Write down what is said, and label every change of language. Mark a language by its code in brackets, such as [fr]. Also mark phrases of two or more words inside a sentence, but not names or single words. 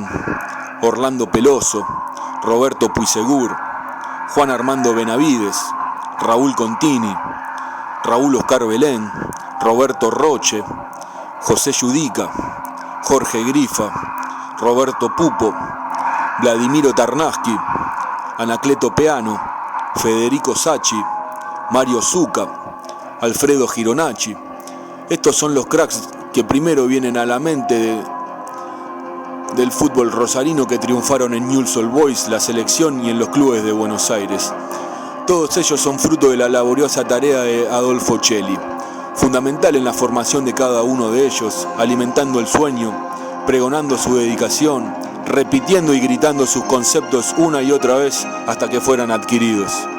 [es] Orlando Peloso, Roberto Puisegur, Juan Armando Benavides, Raúl Contini, Raúl Oscar Belén, Roberto Roche, José Yudica, Jorge Grifa, Roberto Pupo, Vladimiro Tarnaski, Anacleto Peano, Federico Sacchi, Mario Zucca, Alfredo Gironacci. Estos son los cracks que primero vienen a la mente del fútbol rosarino que triunfaron en Newell's Old Boys, la selección y en los clubes de Buenos Aires. Todos ellos son fruto de la laboriosa tarea de Adolfo Celli, fundamental en la formación de cada uno de ellos, alimentando el sueño, pregonando su dedicación, repitiendo y gritando sus conceptos una y otra vez hasta que fueran adquiridos.